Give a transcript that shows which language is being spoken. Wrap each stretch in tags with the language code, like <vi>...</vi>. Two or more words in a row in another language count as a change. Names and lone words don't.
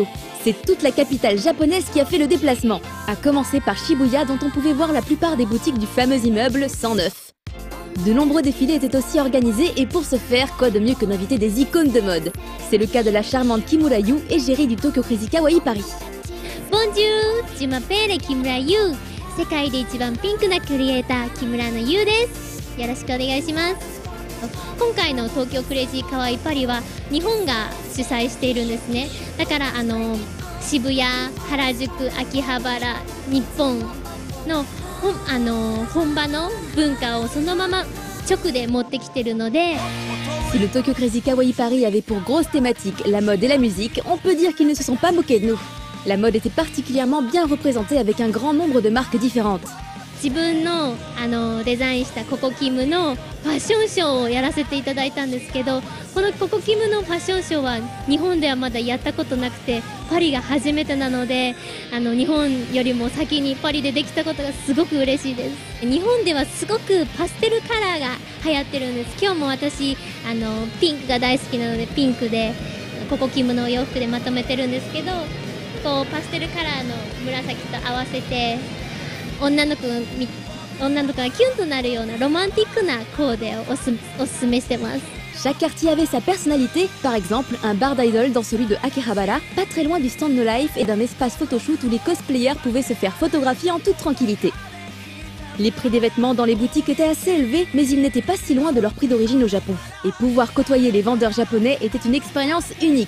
<fr>C'est toute la capitale japonaise qui a fait le déplacement, à commencer par Shibuya dont on pouvait voir la plupart des boutiques du fameux immeuble 109. De nombreux défilés étaient aussi organisés et pour ce faire, quoi de mieux que d'inviter des icônes de mode. C'est le cas de la charmante Kimura Yu, égérie du Tokyo Crazy Kawaii Paris. Bonjour, je m'appelle Kimura Yu.</fr> <ja>世界で一番ピンクなクリエイター、木村の優です。よろしくお願いします。今回の東京クレイジーカワイパリは日本が主催しているんですね。だから渋谷、原宿、秋葉原、日本の本場の文化をそのまま直で持ってきてるので。</ja> <fr>Si le Tokyo Crazy Kawaii Paris avait pour grosse thématique la mode et la musique, on peut dire qu'ils ne se sont pas moqués de nous. La mode était particulièrement bien représentée avec un grand nombre de marques différentes.</fr> <ja>自分のデザインしたココキムのファッションショーをやらせていただいたんですけど、このココキムのファッションショーは日本ではまだやったことなくて、パリが初めてなので日本よりも先にパリでできたことがすごく嬉しいです。日本ではすごくパステルカラーが流行ってるんです。今日も私ピンクが大好きなのでピンクでココキムのお洋服でまとめてるんですけど、こうパステルカラーの紫と合わせて女の子がキュンとなるようなロマンティックなコーデをおすすめしてます。</ja> <fr>Chaque quartier avait sa personnalité, par exemple un bar d'idol dans celui de Akihabara, pas très loin du stand No Life et d'un espace photoshoot où les cosplayers pouvaient se faire photographier en toute tranquillité. Les prix des vêtements dans les boutiques étaient assez élevés, mais ils n'étaient pas si loin de leur prix d'origine au Japon. Et pouvoir côtoyer les vendeurs japonais était une expérience unique.</fr>